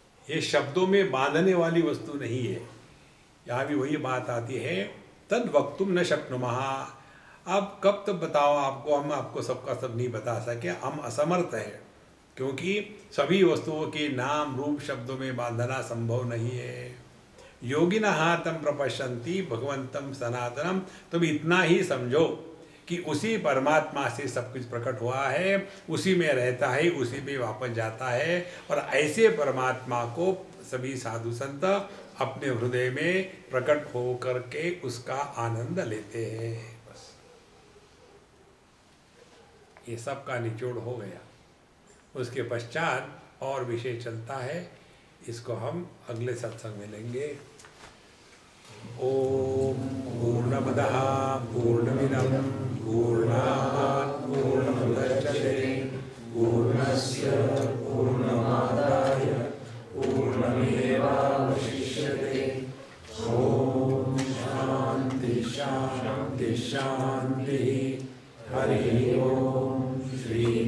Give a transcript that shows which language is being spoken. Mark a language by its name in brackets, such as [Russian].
[Hindi] ये शब्दों में बांधने वाली वस्तु नहीं है। यहाँ भी वही बात आती है, [Sanskrit] तद वक्तुम न शक्नुमः। [Hindi] अब कब तक बताओ आपको, हम आपको सबका सब नहीं बता सके, हम असमर्थ हैं, क्योंकि सभी वस्तुओं के नाम रूप शब्दों में बांधना संभव नहीं है। [Sanskrit] योगिनः तं प्रपश्यन्ति भगवन्तं सनातनम। [Hindi] तुम इतना ही समझो कि उसी परमात्मा से सब कुछ प्रकट हुआ है, उसी में रहता है, उसी में वापस जाता है। और ऐसे परमात्मा को सभी साधु संत अपने हृदय में प्रकट हो करके उसका आनंद लेते हैं। बस ये सब का निचोड़ हो गया। उसके पश्चात और विषय चलता है, इसको हम अगले सत्संग में लेंगे। [Sanskrit] ओम पूर्णमदः पूर्णमिदं पूर्णात् पूर्णमुदच्यते पूर्णस्य पूर्णमादाय पूर्णमेवावशिष्यते। ओम शांति शांति शांति। हरि ओम। श्री